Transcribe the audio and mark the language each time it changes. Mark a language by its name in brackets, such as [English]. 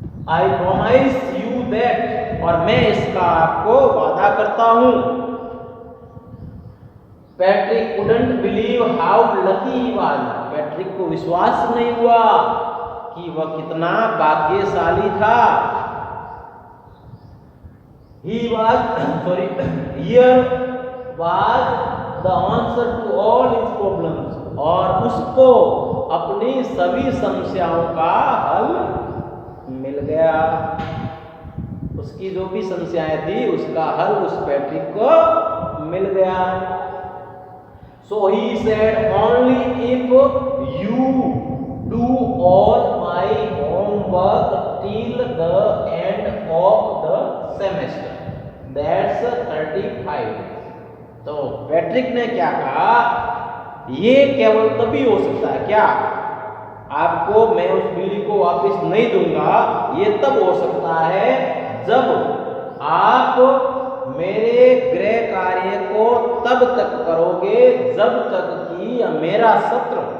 [English] I promise you that, [Hindi] और मैं इसका आपको वादा करता हूं। [English] Patrick couldn't believe how lucky he was, [Hindi] Patrick को विश्वास नहीं हुआ कि वह कितना भाग्यशाली था। [English] He was sorry, here was the answer to all his problems, [Hindi] और उसको अपनी सभी समस्याओं का हल मिल गया। उसकी जो भी समस्याएं थी उसका हल उस पैट्रिक को मिल गया। [English] So he said, only if you do all my homework till the end of the semester, that's 35। [Hindi] तो पैट्रिक ने क्या कहा, ये केवल तभी हो सकता है, क्या आपको मैं उस बिल्ली को वापस नहीं दूंगा, ये तब हो सकता है जब आप मेरे गृह कार्य को तब तक करोगे जब तक कि मेरा सत्र,